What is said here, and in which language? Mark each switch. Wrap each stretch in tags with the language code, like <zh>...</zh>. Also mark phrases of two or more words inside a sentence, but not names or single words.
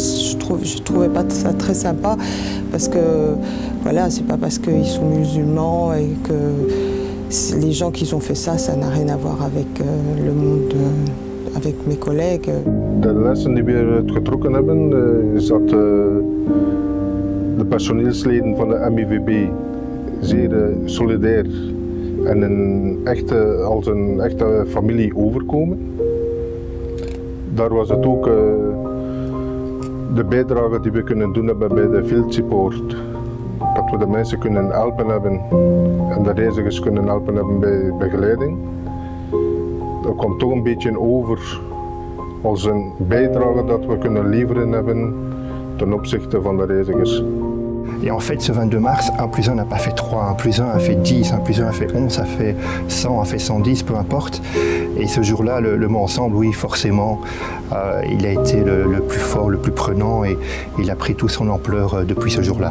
<fr>Je trouvais pas ça très sympa parce que voilà, c'est pas parce qu'ils sont musulmans et que les gens qui ont fait ça, ça n'a rien à voir avec le monde, avec mes collègues.</fr> <nl>De lessen die we eruit getrokken hebben, is dat de personeelsleden van de MIVB zeer solidair en als een echte familie overkomen. Daar was het ook de bijdrage die we kunnen doen hebben bij de</nl> <en>field support.</en> <nl>Dat we de mensen kunnen helpen hebben en de reizigers kunnen helpen hebben bij begeleiding. Dat komt toch een beetje over als een bijdrage dat we kunnen leveren hebben ten opzichte van de reizigers.</nl> <fr>Et en fait, ce 22 mars, 1 plus 1 n'a pas fait 3, 1 plus 1 a fait 10, 1 plus 1 a fait 11, a fait 100, a fait 110, peu importe. Et ce jour-là, le mot ensemble, oui, forcément, il a été le plus fort, le plus prenant et il a pris toute son ampleur depuis ce jour-là.</fr>